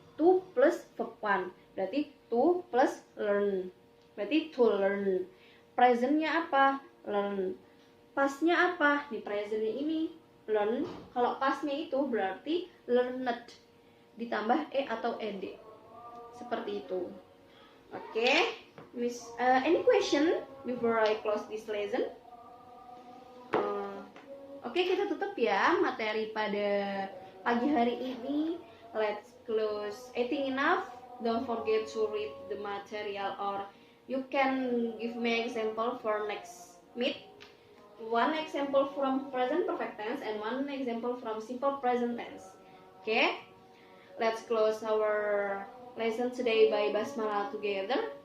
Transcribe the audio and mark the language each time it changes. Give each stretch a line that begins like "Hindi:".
English: To plus verb 1, berarti to plus learn, berarti to learn.
Indonesian: Presentnya apa? Learn. Pastnya apa? Di presentnya ini learn. Kalau pastnya itu berarti learned, ditambah atau ed, seperti itu.
English: Oke, any question before I close this lesson?
Indonesian: Oke, kita tutup ya materi pada pagi hari ini.
English: Let's close. I think enough. Don't forget to read the material, or you can give me example for next meet. One example from present perfect tense and one example from simple present tense. Okay? Let's close our lesson today by basmalah together.